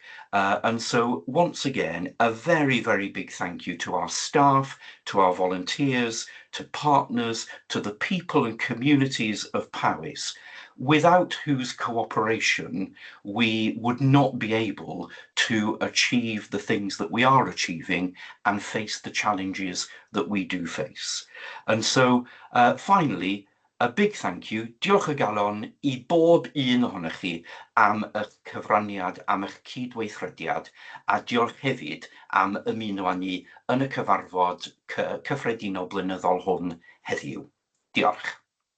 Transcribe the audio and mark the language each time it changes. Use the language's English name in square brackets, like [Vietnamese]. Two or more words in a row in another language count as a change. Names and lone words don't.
[English] And so once again, a very, very big thank you to our staff, to our volunteers, to partners, to the people and communities of Powys, without whose cooperation we would not be able to achieve the things that we are achieving and face the challenges that we do face. And so finally, a big thank you, [Welsh] diolch o galon I bob un ohonych chi am eich cyfraniad, am eich cydweithrediad, a diolch hefyd am ymuno â ni yn y cyfarfod cyffredinol blynyddol hwn heddiw. Diolch.